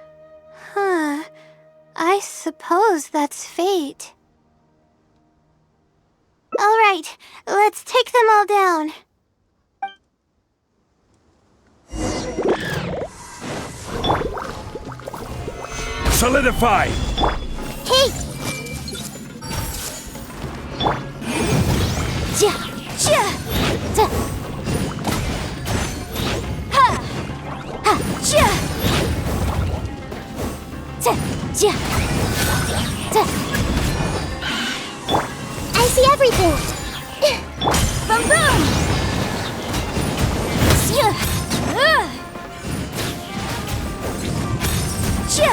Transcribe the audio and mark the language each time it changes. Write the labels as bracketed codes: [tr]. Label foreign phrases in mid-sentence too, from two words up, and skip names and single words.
[en] I suppose that's fate. All right, let's take them all down. Solidify! Hey! Ja! Ja! Da! Ha! Ha! Ja! Da! Ja! Da! I see everything! Boom boom! Ja! Ja!